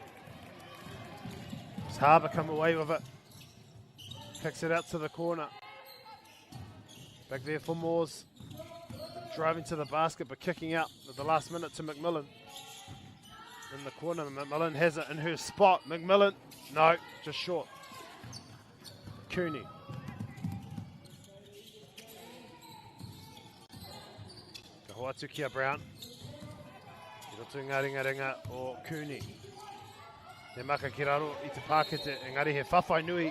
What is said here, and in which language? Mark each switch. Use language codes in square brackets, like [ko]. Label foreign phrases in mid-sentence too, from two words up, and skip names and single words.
[en] Does Harbour come away with it? Kicks it out to the corner. Back there for Moores. Driving to the basket, but kicking out at the last minute to McMillan. In the corner, McMillan has it in her spot. McMillan, no, just short. Cooney. [mi] Ka hoatu kia Brown. I roto i ngā ringa o Cooney. He maka ki raro i te pākete, engari he whawhai nui.